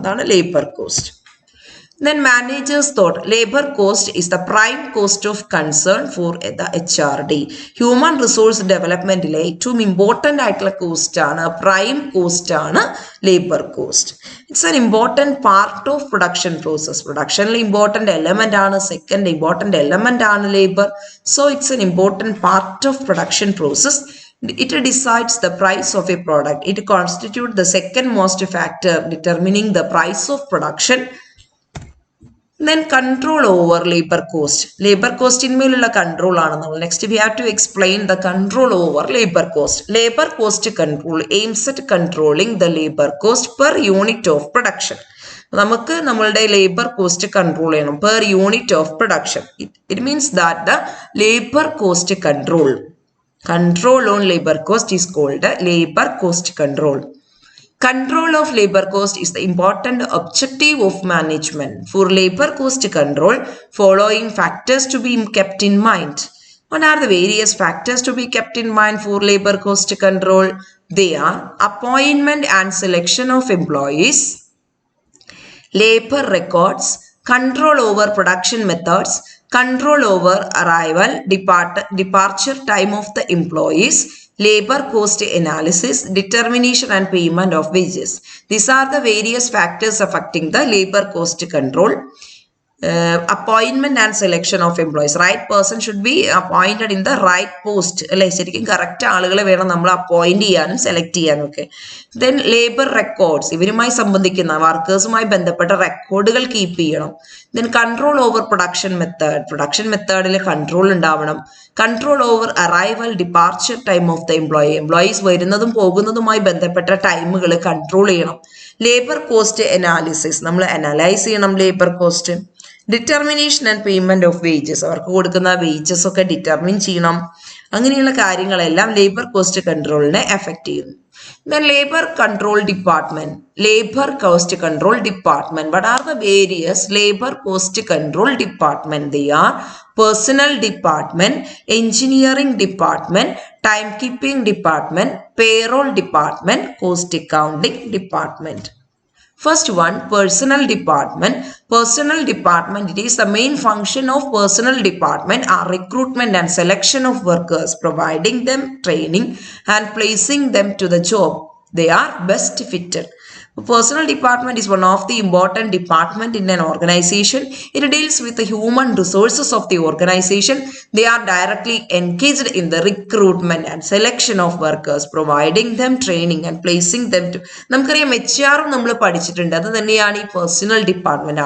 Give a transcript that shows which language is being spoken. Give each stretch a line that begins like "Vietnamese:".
Malayalam: അതാണ് labour cost.
English: Then managers thought labor cost is the prime cost of concern for the HRD.
Malayalam: Human resource developmentile ഏറ്റവും important ആയിട്ടുള്ള cost ആണ്, prime cost ആണ് labour cost.
English: It's an important part of production process.
Malayalam: പ്രൊഡക്ഷനിൽ important element ആണ്, second important element ആണ് labour.
English: So it's an important part of production process. It decides the price of a product. It constitutes the second most factor determining the price of production. Then control over labor cost.
Malayalam: Labor cost ഇന്മേലുള്ള control ആണ് നമ്മൾ.
English: Next we have to explain the control over labor cost. Labor cost control aims at controlling the labor cost per unit of production.
Malayalam: നമുക്ക് നമ്മളുടെ labour cost control ചെയ്യണം
English: per unit of production. It means that the labor cost control on labor cost is called labor cost control. Control of labor cost is the important objective of management. For labor cost control, following factors to be kept in mind. What are the various factors to be kept in mind for labor cost control? They are appointment and selection of employees, labor records, control over production methods, control over arrival, departure time of the employees, labor cost analysis, determination and payment of wages. These are the various factors affecting the labor cost control. Appointment and selection of employees. Right person should be appointed in the right post.
Malayalam: അല്ലെ, ശരിക്കും correct ആളുകളെ വേണം നമ്മൾ appoint ചെയ്യാനും select ചെയ്യാനും ഒക്കെ. Then labour records, ഇവരുമായി സംബന്ധിക്കുന്ന വർക്കേഴ്സുമായി ബന്ധപ്പെട്ട റെക്കോർഡുകൾ കീപ്പ് ചെയ്യണം.
English: then control over production method,
Malayalam: production മെത്തേഡിൽ കൺട്രോൾ ഉണ്ടാവണം.
English: control over arrival, departure time of the employees
Malayalam: വരുന്നതും പോകുന്നതുമായി ബന്ധപ്പെട്ട ടൈമുകൾ കൺട്രോൾ ചെയ്യണം.
English: labour cost analysis,
Malayalam: നമ്മൾ അനലൈസ് ചെയ്യണം labour cost.
English: determination and payment of wages,
Malayalam: അവർക്ക് കൊടുക്കുന്ന വേജസ് ഒക്കെ ഡിറ്റർമിൻ ചെയ്യണം. അങ്ങനെയുള്ള കാര്യങ്ങളെല്ലാം ലേബർ കോസ്റ്റ് കൺട്രോളിനെ എഫക്ട് ചെയ്യുന്നു.
English: Then labor control department. Labor cost control department. What are the various labor cost control department? They are personnel department, engineering department, timekeeping department, payroll department, cost accounting department. First one, personnel department. Personnel department, it is the main function of personnel department are recruitment and selection of workers, providing them training and placing them to the job they are best fitted. Personnel department is one of the important department in an organization. It deals with the human resources of the organization. They are directly engaged in the recruitment and selection of workers, providing them training and placing them to.
Malayalam: നമുക്കറിയാം HR നമ്മൾ പഠിച്ചിട്ടുണ്ട്, അത് തന്നെയാണ് ഈ personal department.